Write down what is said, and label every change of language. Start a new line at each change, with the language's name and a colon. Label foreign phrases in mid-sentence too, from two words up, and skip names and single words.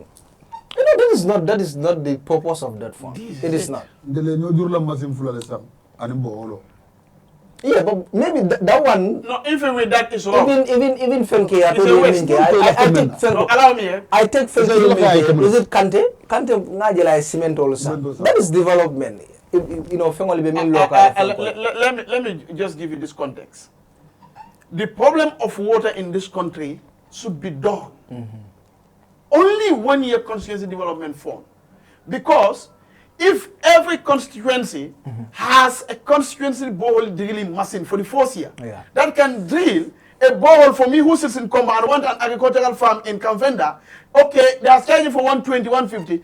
English: That is not the purpose of that fund. It is not. Yeah, but maybe that one. No, even with that is wrong. Even Fenke, I take Fenke. No, allow me. I take Fenke. Is it Kante? Kante ngajela cement also. That is development. Let me just give you this context. The problem of water in this country should be done. Only 1 year constituency development fund, because if every constituency has a constituency borehole drilling machine for the 4th year, that can drill a borehole for me who sits in Comba and want an agricultural farm in Kamvenda, okay, they are charging for 120, 150.